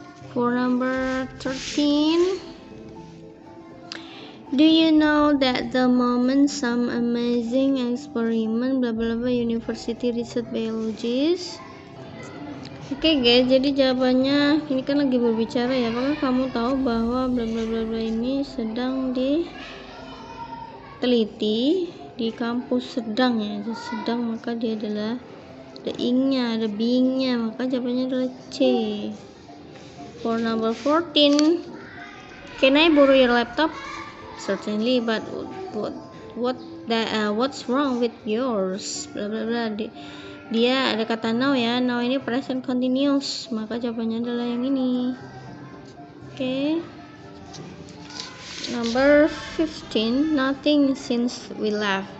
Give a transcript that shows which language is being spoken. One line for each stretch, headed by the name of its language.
English: For number 13, do you know that the moment some amazing experiment blah blah blah university research biologist?
Indonesian: Guys, jadi jawabannya ini kan lagi berbicara ya, apakah kamu tahu bahwa bla bla bla bla ini sedang diteliti di kampus sedang ya, sedang, maka dia adalah ada ing-nya, ada being-nya, maka jawabannya adalah C.
English: For number 14, can I borrow your laptop? Certainly, but what's wrong with yours? Bla bla bla.
Indonesian: Dia ada kata now ya, now ini present continuous, maka jawabannya adalah yang ini.
English: Number 15, nothing since we left.